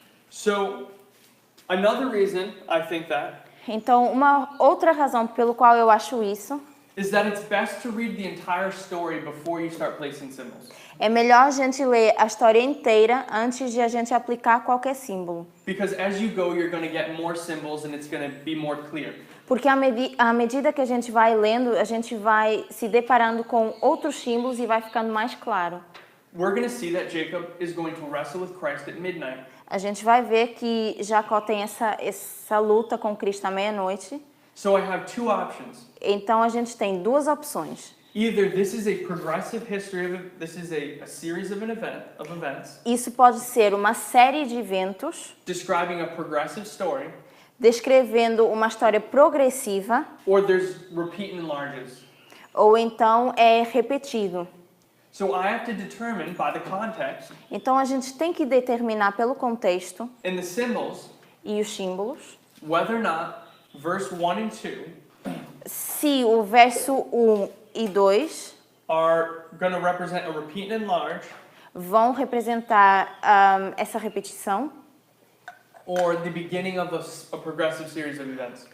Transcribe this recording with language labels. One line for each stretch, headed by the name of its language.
English: So another reason I think that
Portuguese: Então, uma outra razão pelo qual eu acho isso
English: is that it's best to read the entire story before you start placing symbols.
Portuguese: é melhor a gente ler a história inteira antes de a gente aplicar qualquer símbolo.
English: Because as you go, you're going to get more symbols and it's going to be more clear.
Portuguese: Porque à medida que a gente vai lendo, a gente vai se deparando com outros símbolos e vai ficando mais claro.
English: We're going to see that Jacob is going to wrestle with Christ at midnight.
Portuguese: A gente vai ver que Jacó tem essa luta com Cristo à meia-noite.
English: So I have two options.
Portuguese: Então a gente tem 2 opções.
English: Either this is a progressive history this is a series of events
Portuguese: Isso pode ser uma série de eventos
English: describing a progressive story,
Portuguese: descrevendo uma história progressiva,
English: or there's repeat and enlarges.
Portuguese: ou então é repetido.
English: So I have to determine by the context
Portuguese: Então a gente tem que determinar pelo contexto
English: and the symbols
Portuguese: e os símbolos
English: whether or not verse 1 and 2
Portuguese: se o verso 1 e 2
English: are going to represent a repeat and enlarge,
Portuguese: vão representar essa repetição
English: or the beginning of a progressive series of events.